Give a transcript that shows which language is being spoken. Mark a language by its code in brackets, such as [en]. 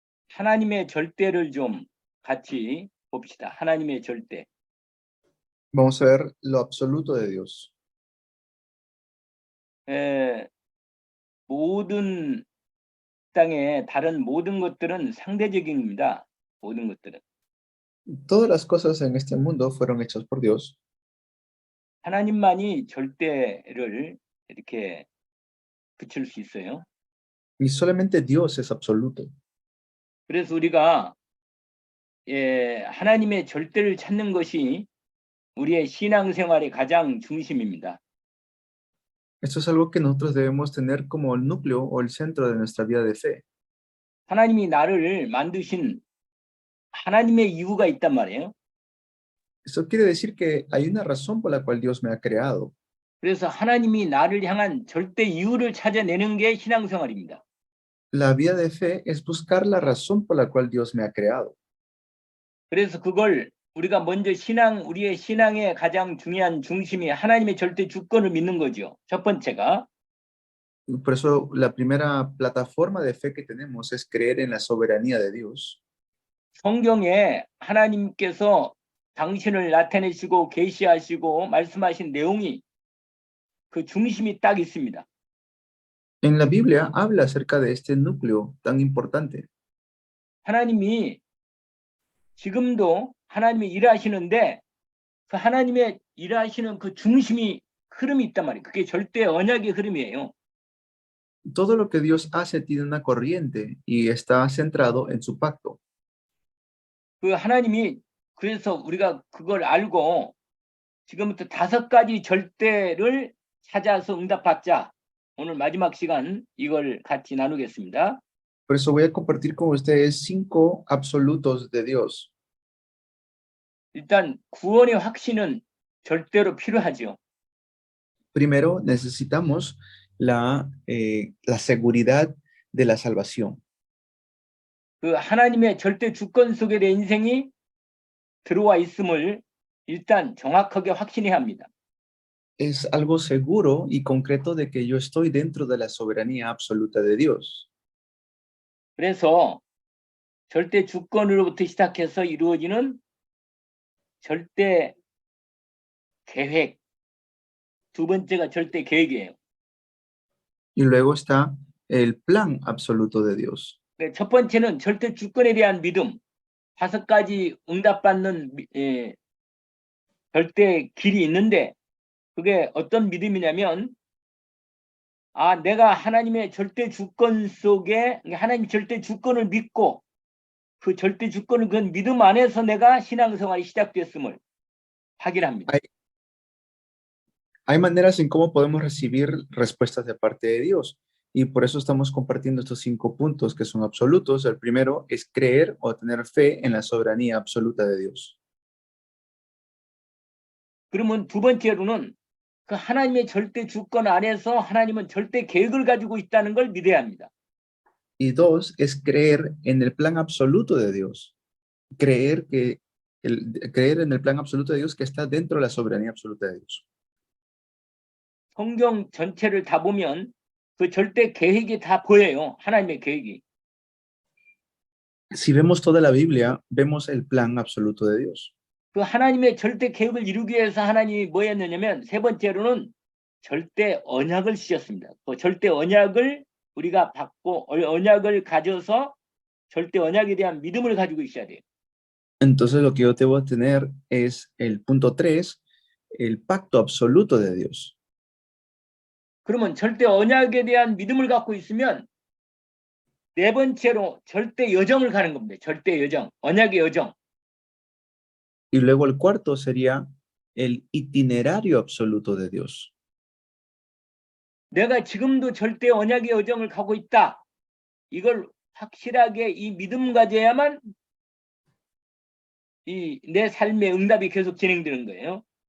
[ko] 하나님의 절대를 좀 같이 봅시다. 하나님의 절대. [es] Vamos a ver lo absoluto de Dios. [ko] 모든 땅의 다른 모든 것들은 상대적입니다. 모든 것들은. [es] Todas las cosas en este mundo fueron hechas por Dios [ko] 하나님만이 절대를 이렇게 붙일 수 있어요. [es] y solamente Dios es absoluto. [ko] 그래서 우리가 하나님의 절대를 찾는 것이 우리의 신앙생활의 가장 중심입니다. [es] Esto es algo que nosotros debemos tener como el núcleo o el centro de nuestra vida de fe. [ko] 하나님이 나를 만드신 하나님의 이유가 있단 말이에요. [es] Esto quiere decir que hay una razón por la cual Dios me ha creado. [ko] 그래서 하나님이 나를 향한 절대 이유를 찾아내는 게 신앙생활입니다. [es] La vida de fe es buscar la razón por la cual Dios me ha creado. [ko] 그래서 그걸 우리가 먼저 우리의 신앙의 가장 중요한 중심이 하나님의 절대 주권을 믿는 거죠. 첫 번째가. [es] Por eso la primera plataforma de fe que tenemos es creer en la soberanía de Dios. [ko] 성경에 하나님께서 당신을 나타내시고 계시하시고 말씀하신 내용이 그 중심이 딱 있습니다. [es] En la Biblia habla acerca de este núcleo tan importante. [ko] 하나님이 지금도 하나님이 일하시는데 그 하나님의 일하시는 그 중심이 흐름이 있단 말이에요. 그게 절대 언약의 흐름이에요. [es] Todo lo que Dios hace tiene una corriente y está centrado en su pacto. [ko] 그 하나님이 그래서 우리가 그걸 알고 지금부터 5가지 절대를 찾아서 응답받자. 오늘 마지막 시간 이걸 같이 나누겠습니다. [es] Por eso voy a compartir con ustedes 5 absolutos de Dios. [ko] 일단 구원의 확신은 절대로 필요하죠. [es] Primero, necesitamos la seguridad de la salvación. [ko] 그 하나님의 절대 주권 속에 내 인생이 들어와 있음을 일단 정확하게 확신해야 합니다. [es] Es algo seguro y concreto de que yo estoy dentro de la soberanía absoluta de Dios. [ko] 그래서 절대 주권으로부터 시작해서 이루어지는 절대 계획. 두 번째가 절대 계획이에요. [es] Y luego está el plan absoluto de Dios. [ko] 첫 번째는 절대 주권에 대한 믿음. 5가지 응답받는 절대 길이 있는데 그게 어떤 믿음이냐면 내가 하나님의 절대 주권 속에 하나님 절대 주권을 믿고 그 절대 주권을 그 믿음 안에서 내가 신앙생활이 시작됐음을 확인합니다. [es] Hay maneras en cómo podemos recibir respuestas de parte de Dios y por eso estamos compartiendo estos 5 puntos que son absolutos. El primero es creer o tener fe en la soberanía absoluta de Dios. [ko] 그러면 두 번째로는 그 하나님의 절대 주권 안에서 하나님은 절대 계획을 가지고 있다는 걸 믿어야 합니다. [es] Y 2 es creer en el plan absoluto de Dios. Creer en el plan absoluto de Dios que está dentro de la soberanía absoluta de Dios. [ko] 성경 전체를 다 보면 그 절대 계획이 다 보여요. 하나님의 계획이. [es] Si vemos toda la Biblia, vemos el plan absoluto de Dios. [ko] 그 하나님의 절대 계획을 이루기 위해서 하나님이 뭐 했느냐면 세 번째로는 절대 언약을 주셨습니다. 그 절대 언약을 우리가 받고 언약을 가져서 절대 언약에 대한 믿음을 가지고 있어야 돼요. [es] Entonces lo que yo debo tener es el punto 3, el pacto absoluto de Dios. [ko] 그러면 절대 언약에 대한 믿음을 갖고 있으면 네 번째로 절대 여정을 가는 겁니다. 절대 여정, 언약의 여정. [es] Y luego el cuarto sería el itinerario absoluto de Dios. [ko] 내가 지금도 절대 언약의 여정을 가고 있다. 이걸 확실하게 이 믿음 가져야만 내 삶의 응답이 계속 진행되는 거예요.